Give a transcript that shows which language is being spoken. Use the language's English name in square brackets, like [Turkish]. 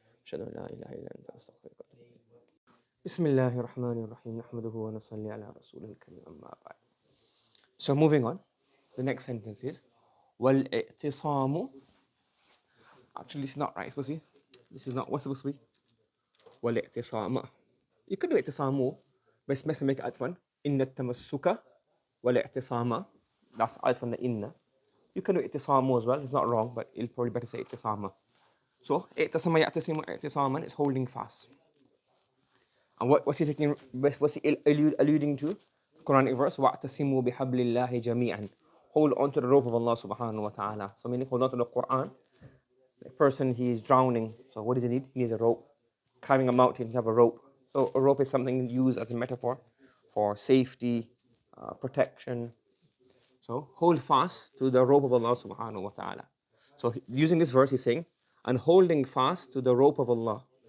[Arabic] أشهد أن لا إله إلا أنت أستغفرك وأتوب إليك. بسم الله الرحمن الرحيم نحمده ونصلي على رسوله الكريم أما بعد. [English] So moving on, the next sentence is والاعتصام. Actually, this is not right. It's supposed to be. This is not what's supposed to be. [Arabic] والاعتصام. [English] You could do اعتصام, but it's best to make it عطفا. [Arabic] إن التمسك والاعتصام. [English] That's [Arabic] عطفا إن. [English] You can do اعتصام as well. It's not wrong, but it's probably better to say اعتصام. So, [Arabic] اعتصم يعتصم اعتصاما [English] is holding fast. And what's he taking? What's he alluding to? Quranic verse: [Arabic] وَاعْتَصِمُوا بِحَبْلِ اللَّهِ جَمِيعًا. [English] Hold on to the rope of Allah subhanahu wa ta'ala. So meaning hold on to the Quran. The person, he is drowning. So what does he need? He needs a rope. Climbing a mountain, you have a rope. So a rope is something used as a metaphor for safety, protection. So hold fast to the rope of Allah subhanahu wa ta'ala. So using this verse, he's saying, and holding fast to the rope of Allah.